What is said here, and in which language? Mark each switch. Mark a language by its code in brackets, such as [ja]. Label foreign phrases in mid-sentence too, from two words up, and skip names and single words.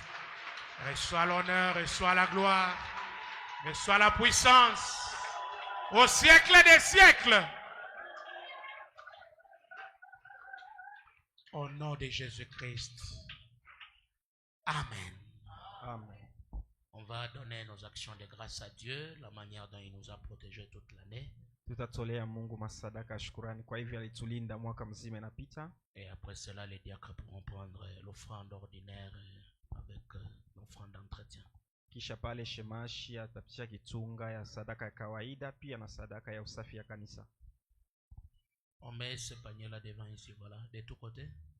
[fr] Reçois l'honneur, reçois la gloire, reçois la puissance, au siècle des siècles. Au nom de Jésus-Christ. Amen. Amen. On va donner nos actions de grâce à Dieu, la manière dont il nous a protégés toute l'année. [sw] Tutatolea Mungu masadaka ya shukrani kwa hivyo alitulinda mwaka mzima inapita. [fr] Et après cela, les diacres pourront prendre l'offrande ordinaire avec l'offrande d'entretien. [sw] Kisha pale shemashi atapitisha kitunga ya sadaka ya kawaida pia na sadaka ya usafi ya kanisa. [fr] On met ce panier là devant ici, voilà, de tous côtés.